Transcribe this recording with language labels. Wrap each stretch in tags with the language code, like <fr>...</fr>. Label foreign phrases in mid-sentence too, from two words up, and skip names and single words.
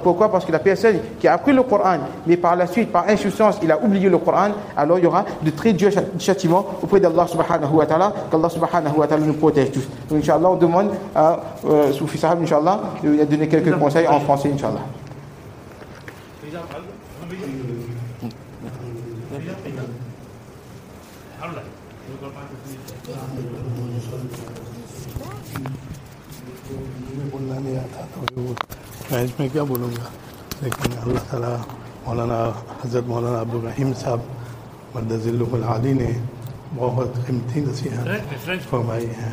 <fr>Pourquoi? Parce que la personne qui a appris le Coran mais par la suite, par insouciance, il a oublié le Coran, alors il y aura de très durs châtiments auprès d'Allah</fr> <ar>سبحانه وتعالى,</ar> <fr>qu'Allah</fr> <ar>سبحانه وتعالى</ar> <fr>nous protège tous. Donc Inch'Allah, on demande à Soufi Sahab, Inch'Allah, de donner quelques conseils en français, Inch'Allah.</fr> <ur>میں اس میں کیا بولوں گا لیکن اللہ تعالیٰ مولانا حضرت مولانا عبدالرحیم صاحب مدظلہ العالی نے بہت قیمتی نصیحت فرمائی ہے.</ur>